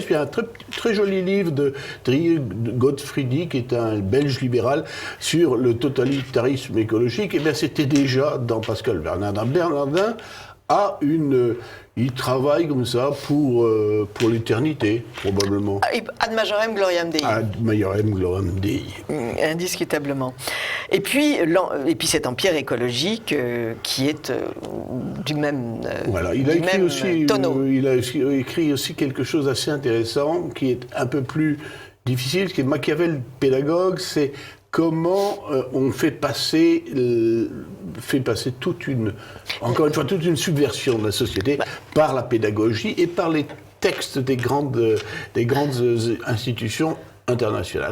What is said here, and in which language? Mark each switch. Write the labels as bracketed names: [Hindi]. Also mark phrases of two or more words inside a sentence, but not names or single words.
[French] Il y a un très, très joli livre de Gottfriedi, qui est un Belge libéral, sur le totalitarisme écologique. Et bien, c'était déjà dans Pascal Bernardin. Bernardin il travaille comme ça pour l'éternité, probablement. [Latin] Ad majorem gloriam Dei. Ad majorem gloriam Dei. [French] Indiscutablement. Et puis cet empire écologique qui est du même voilà, il a écrit aussi quelque chose d'assez intéressant, qui est un peu plus difficile, qui est Machiavel pédagogue, c'est comment on fait passer toute une subversion de la société par la pédagogie et par les textes des grandes institutions internationales.